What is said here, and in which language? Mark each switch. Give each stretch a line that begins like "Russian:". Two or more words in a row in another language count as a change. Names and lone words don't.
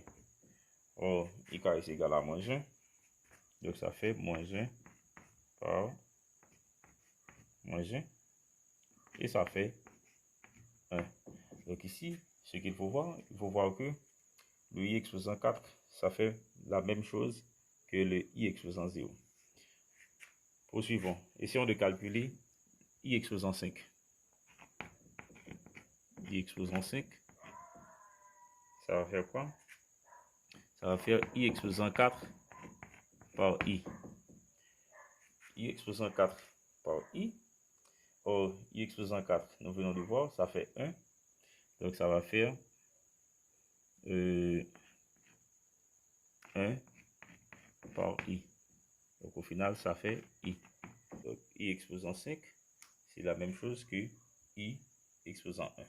French: Or, i carré c'est égal à moins 1. Donc, ça fait moins 1 par moins 1. Et ça fait 1. Donc, ici, ce qu'il faut voir, il faut voir que le i exposant 4, ça fait la même chose que le i exposant 0. Poursuivons. Essayons de calculer i exposant 5. I exposant 5, ça va faire quoi? Ça va faire i exposant 4 par i. I exposant 4 par i. Or, i exposant 4, nous venons de voir, ça fait 1. Donc, ça va faire 1 par i. Donc, au final, ça fait i. Donc, i exposant 5, c'est la même chose que i exposant 1.